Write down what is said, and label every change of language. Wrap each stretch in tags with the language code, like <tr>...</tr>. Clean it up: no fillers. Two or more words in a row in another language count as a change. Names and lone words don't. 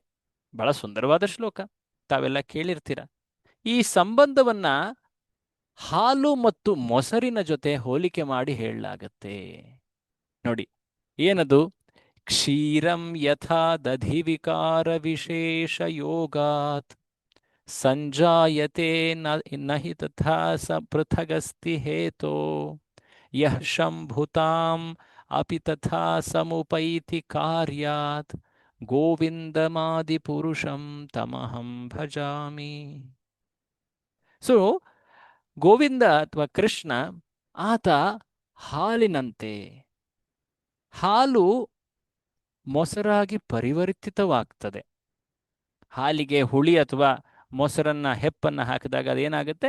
<kn>ಬಹಳ ಸುಂದರವಾದ ಶ್ಲೋಕ, ತಾವೆಲ್ಲ ಕೇಳಿರ್ತೀರ. ಈ ಸಂಬಂಧವನ್ನ ಹಾಲು ಮತ್ತು ಮೊಸರಿನ ಜೊತೆ ಹೋಲಿಕೆ ಮಾಡಿ ಹೇಳಲಾಗತ್ತೆ. ನೋಡಿ ಏನದು?</kn> <sa>ಕ್ಷೀರಂ ಯಥಾ ದಧಿ ವಿಕಾರ ವಿಶೇಷ ಯೋಗಾತ್ ಸಂಜಾಯತೆ ನಹಿ ತಥಾ ಸ ಪೃಥಗಸ್ತಿ ಹೇತೋ ಯಃ ಶಂಭುತಾಂ ಅಪಿ ತಥಾ ಸಮುಪೈತಿ ಕಾರ್ಯಾತ್ ಗೋವಿಂದಮಾದಿ ಪುರುಷಂ ತಮಹಂ ಭಜಾಮಿ.</sa> <kn>ಸೊ ಗೋವಿಂದ ಅಥವಾ ಕೃಷ್ಣ ಆತ ಹಾಲಿನಂತೆ. ಹಾಲು ಮೊಸರಾಗಿ ಪರಿವರ್ತಿತವಾಗ್ತದೆ. ಹಾಲಿಗೆ ಹುಳಿ ಅಥವಾ ಮೊಸರನ್ನ ಹೆಪ್ಪನ್ನ ಹಾಕಿದಾಗ ಅದೇನಾಗುತ್ತೆ?</kn>